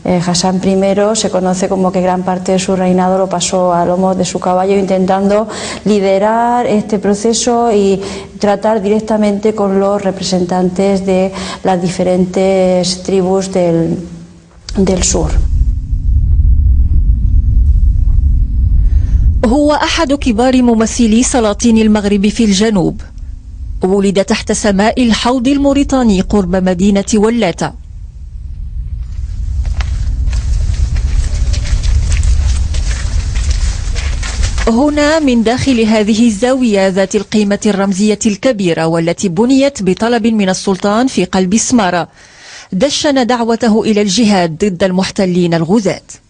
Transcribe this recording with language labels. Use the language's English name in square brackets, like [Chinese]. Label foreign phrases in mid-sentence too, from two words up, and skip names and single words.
[Spanish] Hassan I se conoce como que gran parte de su reinado lo pasó a lomos de su caballo intentando liderar este proceso y tratar directamente con los representantes de las diferentes tribus del sur. [Arabic] هو أحد كبار ممثلي سلاطين المغرب في الجنوب. ولد تحت سماء الحوض الموريتاني قرب مدينة ولاتة. هنا من داخل هذه الزاوية ذات القيمة الرمزية الكبيرة والتي بنيت بطلب من السلطان في قلب سمارة، دشن دعوته إلى الجهاد ضد المحتلين الغزاة.